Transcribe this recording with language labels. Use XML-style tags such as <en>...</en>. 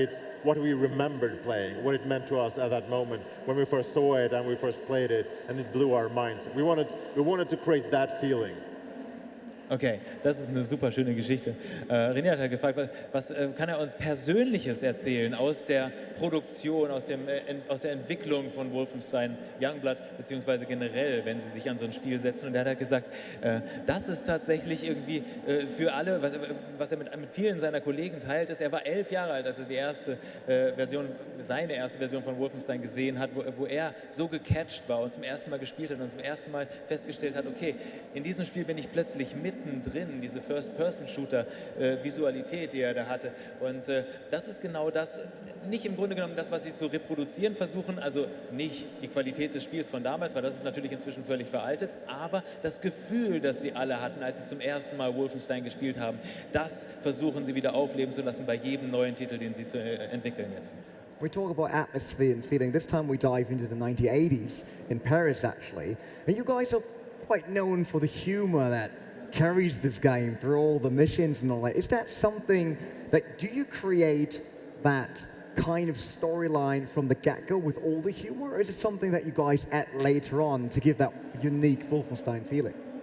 <en>It's what we remembered playing, what it meant to us at that moment when we first saw it and we first played it, and it blew our minds. We wanted to create that feeling.</en> <de>Okay, das ist eine super schöne Geschichte. René hat ja gefragt, was kann er uns Persönliches erzählen aus der Produktion, aus der Entwicklung von Wolfenstein Youngblood, beziehungsweise generell, wenn Sie sich an so ein Spiel setzen. Und er hat gesagt, das ist tatsächlich irgendwie für alle, was er mit vielen seiner Kollegen teilt, ist, er war 11 Jahre alt, als er seine erste Version von Wolfenstein gesehen hat, wo er so gecatcht war und zum ersten Mal gespielt hat und zum ersten Mal festgestellt hat, okay, in diesem Spiel bin ich plötzlich mittendrin, diese First-Person-Shooter-Visualität, die er da hatte. Und das ist genau das, nicht im Grunde genommen das, was sie zu reproduzieren versuchen, also nicht die Qualität des Spiels von damals, weil das ist natürlich inzwischen völlig veraltet, aber das Gefühl, das sie alle hatten, als sie zum ersten Mal Wolfenstein gespielt haben, das versuchen sie wieder aufleben zu lassen bei jedem neuen Titel, den sie entwickeln jetzt.</de> <en>We talk about atmosphere and feeling. This time we dive into the 1980s in Paris, actually. And you guys are quite known for the humor that carries this game through all the missions and all that. Is that something that, do you create that kind of storyline from the get-go with all the humor, or is it something that you guys add later on to give that unique Wolfenstein feeling?</en>